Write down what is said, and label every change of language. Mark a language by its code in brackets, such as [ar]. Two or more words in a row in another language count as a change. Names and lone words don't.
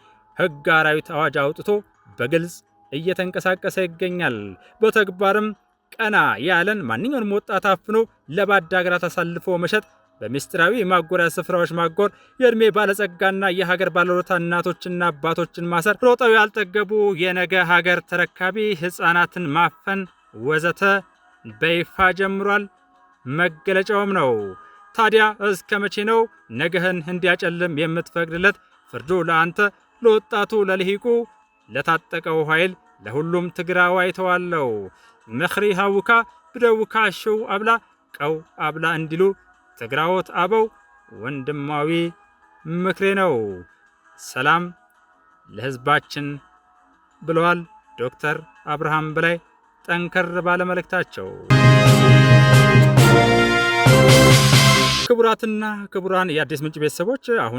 [am] ሕግ አራዊት አዋጅ አውጥቶ በግልጽ እየተንቀሳቀሰ ይገኛል። በተግባርም ቀና ያለን ማንኛውንም ወጣት አፍኖ ለባዕድ አገራት አሳልፎ መሸጥ፣ በምስጢራዊ ማጎሪያ ስፍራዎች ማጎር፣ የዕድሜ ባለጸጋና የሀገር ባለውለታ እናቶችና አባቶችን ማሰር፣ ሮጠው ያልጠገቡ የነገ ሀገር ተረካቢ ሕፃናትን ማፈን ወዘተ በይፋ ጀምሯል። መገለጫውም ነው። ታዲያ እስከ መቼ ነው ነገህን እንዲያጨልም የምትፈቅድለት? ፍርዱ ለአንተ፣ ለወጣቱ፣ ለልሂቁ፣ ለታጠቀው ኃይል፣ ለሁሉም ትግራዋይ ተዋለው። [ti] ምኽሪ ሃውካ ብደውካ ሽው አብላ ቀው አብላ [am] እንዲሉ ትግራዎት አበው ወንድማዊ ምክሬ ነው። ሰላም ለሕዝባችን ብለዋል ዶክተር አብርሃም በላይ ጠንከር ባለ መልእክታቸው። ክቡራትና ክቡራን የአዲስ ምንጭ ቤተሰቦች፣ አሁን